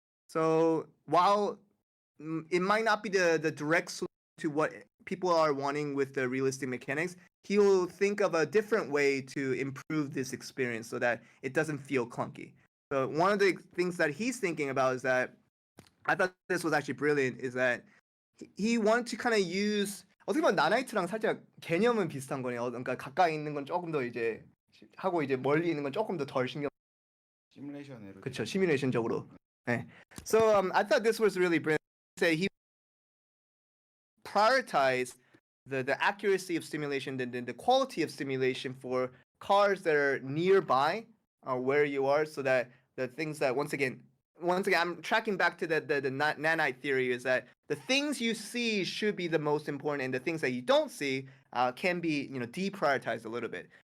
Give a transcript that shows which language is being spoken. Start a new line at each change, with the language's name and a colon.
English: So while it might not be the direct solution to what people are wanting with the realistic mechanics, he'll think of a different way to improve this experience so that it doesn't feel clunky. So one of the things that he's thinking about is that, I thought this was actually brilliant, is that he wanted to kind of use,
Korean: 어떻게 보면 나나이트랑 살짝 개념은 비슷한 거네요. 그러니까 가까이 있는 건 조금 더 이제 하고 이제 멀리 있는 건 조금 더 덜 신경. 시뮬레이션으로. 그렇죠, 시뮬레이션적으로. 네.
English: So I thought this was really brilliant. He prioritized the accuracy of simulation, the quality of simulation for cars that are nearby where you are, so that the things that once again I'm tracking back to the nanite theory, is that the things you see should be the most important, and the things that you don't see can be deprioritized a little bit.